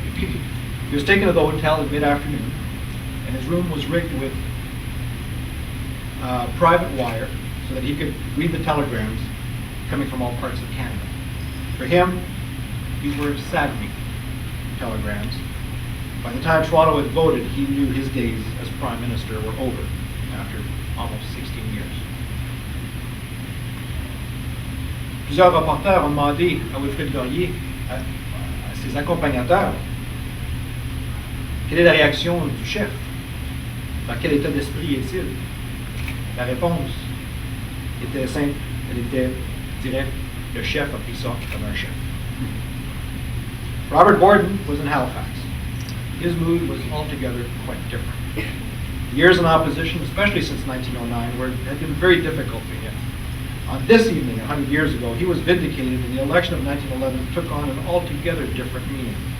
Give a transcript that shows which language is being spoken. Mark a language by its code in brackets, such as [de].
[en] He was taken to the hotel at mid-afternoon, and his room was rigged with private wire so that he could read the telegrams coming from all parts of Canada. For him, these were saddening telegrams. By the time Toronto had voted, he knew his days as Prime Minister were over after almost 16 years. [fr] Plusieurs reporters ont demandé à Untitled-Laurier, à ses accompagnateurs, quelle est la réaction du chef? Dans quel état d'esprit est-il? La réponse était simple, elle était directe, le chef a pris ça comme un chef. [en] Robert Borden was in Halifax. His mood was altogether quite different. The years in opposition, especially since 1909, had been very difficult for him. On this evening, 100 years ago, he was vindicated, and the election of 1911 took on an altogether different meaning.